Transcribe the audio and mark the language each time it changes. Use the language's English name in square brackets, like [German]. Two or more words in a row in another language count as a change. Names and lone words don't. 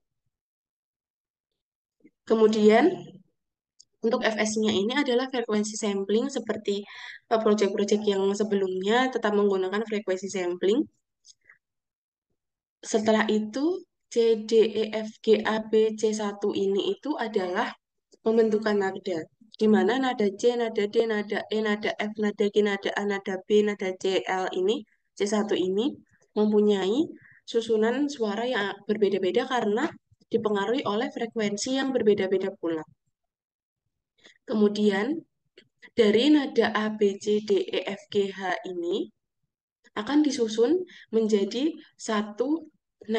[Indonesian] Kemudian untuk FS-nya ini adalah frekuensi sampling seperti proyek-proyek yang sebelumnya tetap menggunakan frekuensi sampling. Setelah itu C, D, E, F, G, A, B, C1 ini itu adalah pembentukan nada, di mana nada C, nada D, nada E, nada F, nada G, nada A, nada B, nada C, L ini, C1 ini mempunyai susunan suara yang berbeda-beda karena dipengaruhi oleh frekuensi yang berbeda-beda pula. Kemudian, dari nada A, B, C, D, E, F, G, H ini akan disusun menjadi satu nada.